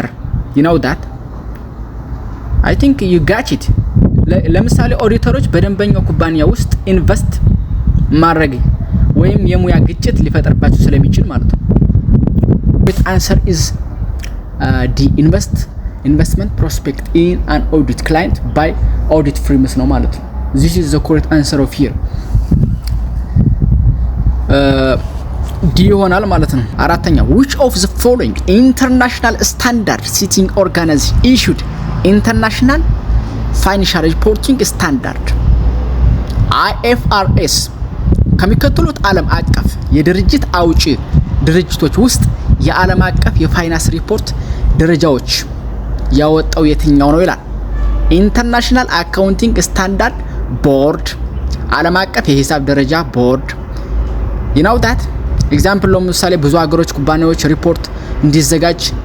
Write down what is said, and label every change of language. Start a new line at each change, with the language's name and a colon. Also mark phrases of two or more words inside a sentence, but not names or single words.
English: that I think you got it።
Amharic: ለምሳሌ ኦዲተሮች በደንበኛው ኩባንያ ውስጥ ኢንቨስት ማድረግ ወይም የሙያ ግጭት ሊፈጠርባቸው ስለሚችል ማለት ነው።
English: with answer is D investment prospect in an audit client by audit firms
Amharic: ነው ማለት ነው።
English: this is the correct answer of here
Amharic: ዲ ይሆናል ማለት ነው። አራተኛ
English: which of the following international standard setting organization issued international financial reporting standard
Amharic: IFRS ከሚከተሉት ዓለም አቀፍ የድርጅት አውጪ ድርጅቶች ውስጥ የዓለም አቀፍ የፋይናንስ ሪፖርት ደረጃዎች ያወጣው የትኛው ነው ይላል። ኢንተርናሽናል አካውንቲንግ ስታንዳርድ ቦርድ፣ ዓለም አቀፍ የሂሳብ ደረጃ ቦርድ
English: that example
Amharic: ለምሳሌ ብዙ ሀገሮች ኩባንያዎች ሪፖርት እንዲዘጋጅ